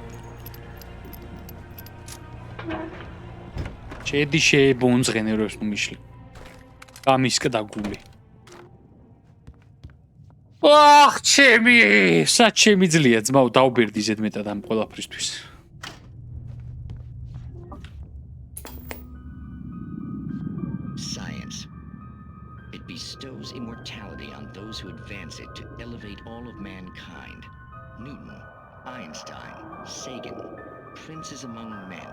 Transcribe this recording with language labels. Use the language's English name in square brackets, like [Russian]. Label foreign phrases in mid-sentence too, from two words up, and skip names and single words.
[Georgian] შედი შეებონძღენე როს ნუ მიშლი. გამისკდა გული. ვახ, ჩემი, საჩემი ძლია ძმაო, დაუბერდი ზედმეტად ამ ყველაფრისთვის. [English] Science. It bestows immortality on those who advance it to elevate all of mankind. Newton, Einstein, Sagan, princes among men.